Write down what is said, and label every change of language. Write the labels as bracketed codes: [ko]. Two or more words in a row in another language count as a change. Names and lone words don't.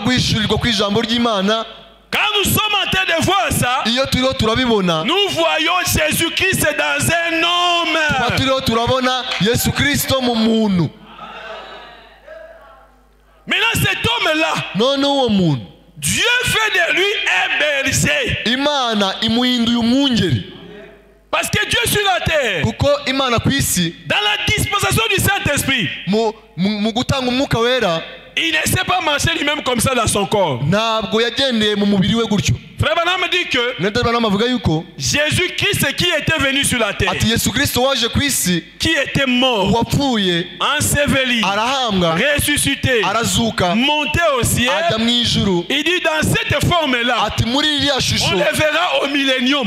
[fr] Quand nous sommes en train de voir ça, nous voyons Jésus-Christ dans un homme. Maintenant cet homme-là, Dieu fait de lui un berger. [rw] Imana imuhinduye umwungeri. [fr] Parce que Dieu sur la terre, [rw] kuko Imana ku isi, [fr] dans la dispensation du Saint-Esprit, [rw] mu gutanga umwuka wera, [fr] il ne sait pas marcher lui-même comme ça dans son corps. [rw] ntabwo yagendeye mu mubiri we gutyo. [fr] Frère Branham dit que Jésus-Christ qui était venu sur la terre, qui était mort, enseveli, ressuscité, monté au ciel, il dit dans cette forme-là, on le verra au millénium.